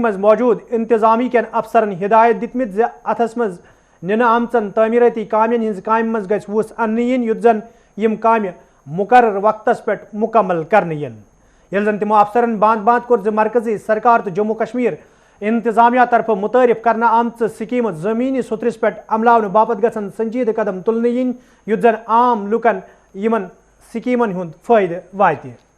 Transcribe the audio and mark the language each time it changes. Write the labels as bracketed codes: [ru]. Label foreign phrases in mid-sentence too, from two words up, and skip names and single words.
[ks] مز موجود انتظامی کین افسرن ہدایت دتمت زِ اتھس مز ننہ آمژن تعمیراتی کامین ہز کامہ مز گژھِ وُس اننہٕ یِنۍ یُتھ زن یم کامہ مقرر وقتس پہ مکمل کرنے ین یل زن تمو افسرن باند باند کور زِ مرکزی سرکار تو جموں کشمیر انتظامیہ طرف متعارف کرنا آمژ سکیمہ زمینی سترس پہ عملاونہ باپت گژھن سنجیدہ قدم تلنہ ین یُتھ زن عام لوکن یمن سکیمن ہند فائدہ واتہ